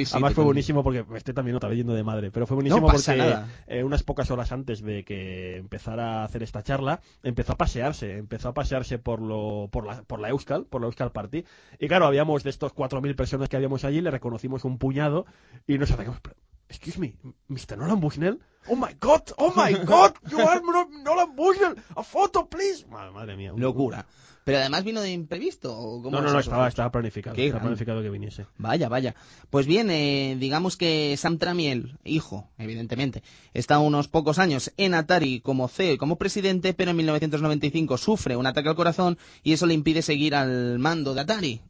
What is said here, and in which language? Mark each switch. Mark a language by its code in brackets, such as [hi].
[es] Además fue buenísimo porque... Me estoy también otra vez yendo de madre. Pero fue buenísimo porque... No pasa nada. Unas pocas horas antes de que empezara a hacer esta charla, empezó a pasearse por la Euskal Party. Y claro, habíamos de estos 4.000 personas que habíamos allí, le reconocimos un puñado y nos atacamos... [en] Excuse me, Mr. Nolan Bushnell? Oh my god, you are Nolan Bushnell! A photo, please! [es] Madre mía. Locura. ¿Pero además vino de imprevisto? ¿O cómo no, estaba planificado. Estaba planificado que viniese. Vaya. Pues bien, digamos que Sam Tramiel, hijo, evidentemente, está unos pocos años en Atari como CEO y como presidente, pero en 1995 sufre un ataque al corazón y eso le impide seguir al mando de Atari.